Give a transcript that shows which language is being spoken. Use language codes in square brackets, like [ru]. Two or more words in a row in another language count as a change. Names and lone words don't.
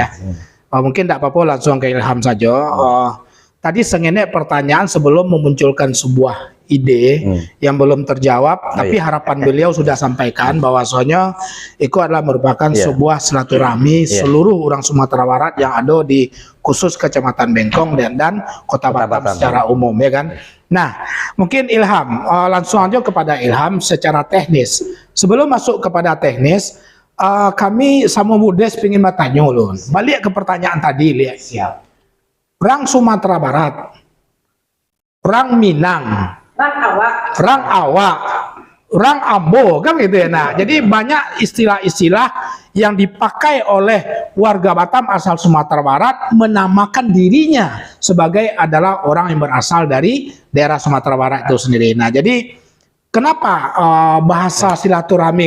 [id] Mungkin tidak apa-apa langsung ke Ilham saja. Tadi sengenek pertanyaan sebelum memunculkan sebuah ide yang belum terjawab, tapi harapan beliau sudah sampaikan bahwasanya itu adalah merupakan sebuah silaturahmi seluruh orang Sumatera Barat yang ada di khusus Kecamatan Bengkong dan Kota Batam secara umum, ya kan. Nah, mungkin Ilham, langsung aja kepada Ilham secara teknis. Sebelum masuk kepada teknis, kami sama Budes ingin bertanya loh. Balik ke pertanyaan tadi, lihat siap. [min] Rang Sumatera Barat, Rang Minang, Rang Awak, orang ambo [id] kan gitu ya. Nah, jadi banyak istilah-istilah yang dipakai oleh warga Batam asal Sumatera Barat menamakan dirinya sebagai adalah orang yang berasal dari daerah Sumatera Barat itu sendiri. Nah, jadi kenapa bahasa silaturahmi?